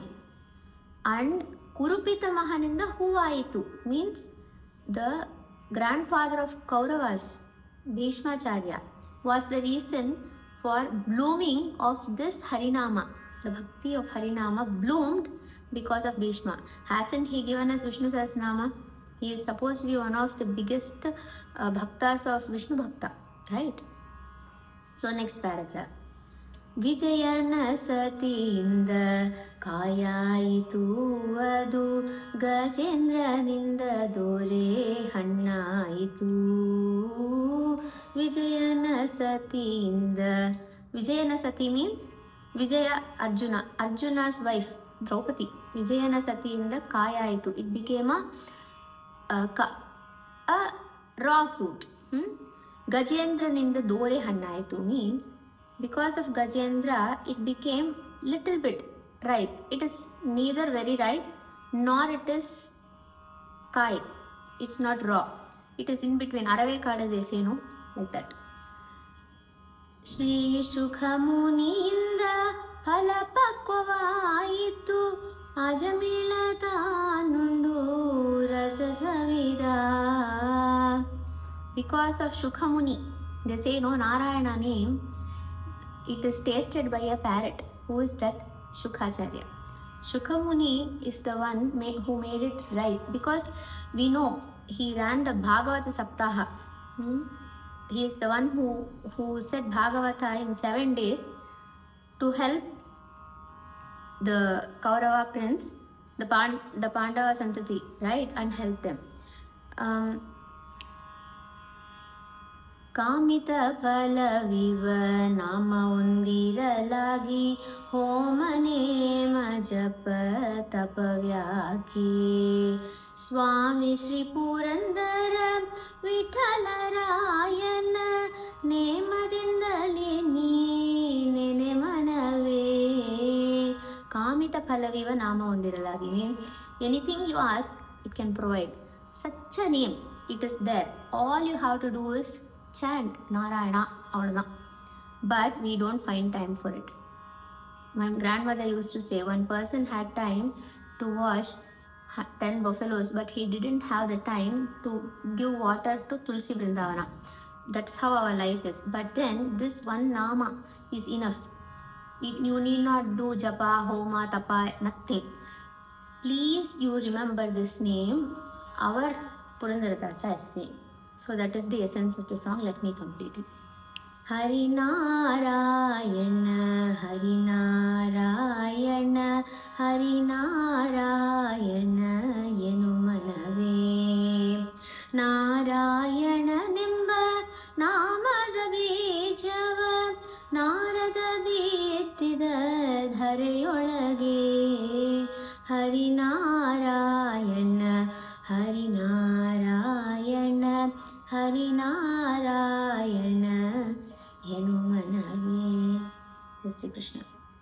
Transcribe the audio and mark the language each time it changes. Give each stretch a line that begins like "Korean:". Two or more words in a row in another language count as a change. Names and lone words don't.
English: And Kurupita Mahaninda Huvaitu means the grandfather of Kauravas, Bhishmacharya, was the reason for blooming of this Harinama. The bhakti of Harinama bloomed because of Bhishma. Hasn't he given us Vishnu Sahasranama? He is supposed to be one of the biggest bhaktas of Vishnu Bhakta, right? So next paragraph.
Kannada: ವಿಜಯನ ಸತಿಯಿಂದ ಕಾಯಾಯಿತು ಅದು, ಗಜೇಂದ್ರನಿಂದ ದೋರೆ ಹಣ್ಣಾಯಿತು. ವಿಜಯನ ಸತಿಯಿಂದ, ವಿಜಯನ ಸತಿ ಮೀನ್ಸ್ ವಿಜಯ ಅರ್ಜುನ,
English: Arjuna's wife
Kannada: ದ್ರೌಪದಿ. ವಿಜಯನ ಸತಿಯಿಂದ ಕಾಯಾಯಿತು,
English: it became a raw fruit.
Kannada: ಗಜೇಂದ್ರನಿಂದ ದೋರೆ ಹಣ್ಣಾಯಿತು
English: ಮೀನ್ಸ್ because of Gajendra, it became little bit ripe. It is neither very ripe nor it is kai. It's not raw. It is in between.
Kannada: ಅರವೆ ಕಡ
English: they say, no, like that.
Kannada: ಶ್ರೀ ಶುಕಮುನಿಯಿಂದ ಫಲಪಕ್ವವಾಯಿತು, ಅಜಮಿಳ ತಾನುಂಡು ರಸ ಸವಿದ.
English: Because of Shukhamuni, they say, no, Narayana name, it is tasted by a parrot. Who is that? Shukacharya. Shukhamuni is the one who made it right, because we know he ran the Bhagavata Saptaha. He is the one who said Bhagavata in 7 days to help the Kaurava prince, the Pandava Santati, right, and help them.
Kannada: ಕಾಮಿತ ಫಲವಿವ ನಾಮ ಒಂದಿರಲಾಗಿ ಹೋಮ ನೇಮ ಜಪ ತಪವ್ಯಾಕಿ ಸ್ವಾಮಿ ಶ್ರೀ ಪುರಂದರ ವಿಠಲರಾಯನ ನೇಮದಿಂದಲೇ ನೀನೆ ಮನವೇ. ಕಾಮಿತ ಫಲವಿವ ನಾಮ ಒಂದಿರಲಾಗಿ
English: means anything you ask it can provide. Such a name, it is there. All you have to do is chant Narayana avladha. But we don't find time for it. My grandmother used to say one person had time to wash 10 buffaloes, but he didn't have the time to give water to Tulsi Vrindavana. That's how our life is. But then this one nama is enough. You need not do japa, homa, tapa, nothing. Please you remember this name, our Purandaradasa has said. So that is the essence of the song. Let me complete it.
Kannada: ಹರಿ ನಾರಾಯಣ ಹರಿ ನಾರಾಯಣ ಹರಿ ನಾರಾಯಣ ಎನು ಮನವೆ. ನಾರಾಯಣ ನಿಂಬ ನಾಮದ ಬೀಜವ ನಾರದ ಬೀತ್ತಿದ ಧರೆಯೊಳಗೆ. ಹರಿನಾರಾಯಣ ಹರಿನಾರಾಯಣ ಹರಿನಾರಾಯಣ ಎನು ಮನವೇ. ಜೈ ಶ್ರೀ ಕೃಷ್ಣ.